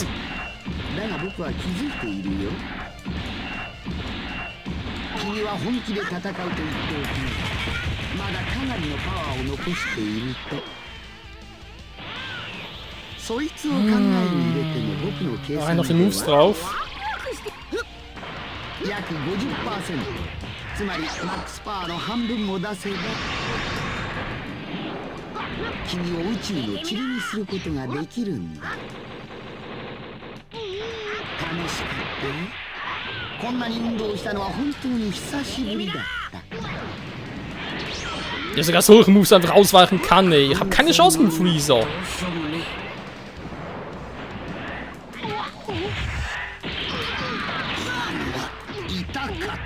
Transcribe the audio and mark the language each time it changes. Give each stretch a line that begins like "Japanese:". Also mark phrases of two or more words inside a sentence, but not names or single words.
Japanese: だが僕は気づいているよ。君は本気で戦うと言っておきな。まだかなりのパワーを残していると、そいつを考えに入れても僕の計
German: Noch
Japanese: 算
German: noch
Japanese: で
German: die Moves
Japanese: は
German: drauf.
Japanese: 約 50%、 つまりマックスパワーの半分も出せば君を宇宙の塵にすることができるんだ。楽しかったね。こんなに運動したのは本当に久しぶりだった。
German: Der sogar solche Moves einfach ausweichen kann, ey. Ich hab keine Chance gegen Freezer.
Japanese: 痛かった。